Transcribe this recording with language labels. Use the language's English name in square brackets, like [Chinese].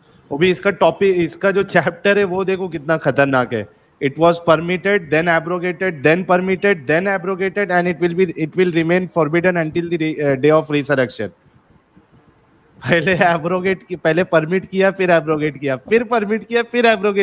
[Hindi] वो भी इसका टॉपिक, इसका जो चैप्टर है वो देखो कितना खतरनाक है। [English] It was permitted, then abrogated, then permitted, then abrogated, and it will remain forbidden until the day of resurrection. [Hindi] पहले एब्रोगेट, पहले परमिट किया, फिर एब्रोगेट किया, फिर परमिट किया, फिर एब्रोगेट